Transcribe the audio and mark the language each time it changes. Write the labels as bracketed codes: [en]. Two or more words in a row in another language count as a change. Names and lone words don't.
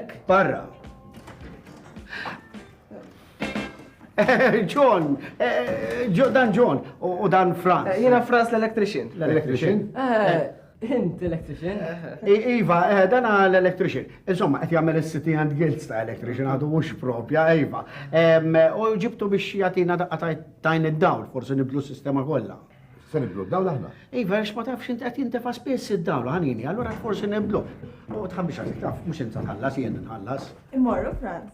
[mt] Barra. John, dan John, u dan Franz. Jena Franz l-electrician. L-electrician? Int electrician? Iva, dan l-electrician. Insomma, qed jagħmel is-City and Guilds ta' electrician għadu mhux propja, Iva. U ġibtu biex jagħtina daqqa tajn id-dawl, forsi nibdlu s-sistema kollha. Se nibdlu d-dawl aħna? Iva, għax ma tafx inti qed jintefa' spiss id-dawl ħanini, allura forsi nibdlu. U tħabbix għalik taf, mhux inti tħallas, jien nħallas. Immorru, Franz.